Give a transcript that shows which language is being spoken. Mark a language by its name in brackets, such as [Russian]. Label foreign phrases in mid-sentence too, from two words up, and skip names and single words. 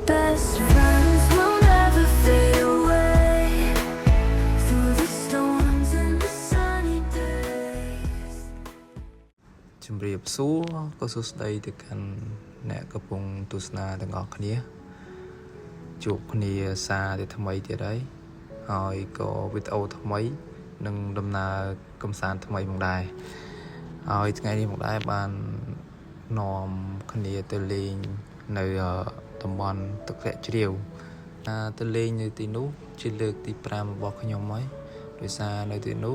[English] best friends will never fade away through the storms and the sunny days. [Khmer] ជំរាបសួរក៏សួស្តីទៅកាន់អ្នកកំពុងទស្សនាទាំងអស់គ្នាជួបគ្នាសារទៅថ្មីទៀតហើយក៏វីដេអូថ្មីនិងដំណើរកំសាន្តថ្មីផងដែរហើយថ្ងៃនេះផងដែរបាននាំគ្នាទៅលេងនៅតំបន់ទឹកធ្លាក់ជ្រាវទៅលេងនៅទីនោះជាលើកទី5របស់ខ្ញុំហើយដោយសារនៅទីនោះ